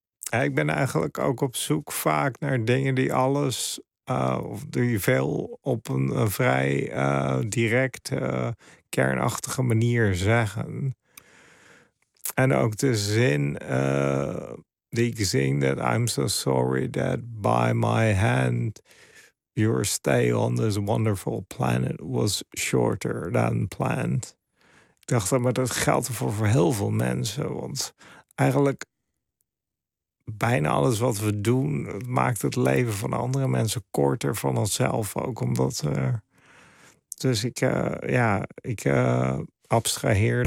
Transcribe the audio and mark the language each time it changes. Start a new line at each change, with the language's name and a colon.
Dutch: Ik ben eigenlijk ook op zoek vaak naar dingen die alles... die veel op een vrij direct... kernachtige manier zeggen. En ook de zin die ik zing...
English: that I'm so sorry that by my hand... your stay on this wonderful planet was shorter than planned.
Dutch: Ik dacht, maar dat geldt voor heel veel mensen. Want eigenlijk bijna alles wat we doen... maakt het leven van andere mensen korter van onszelf. Ook omdat er... Dus ik abstraheer.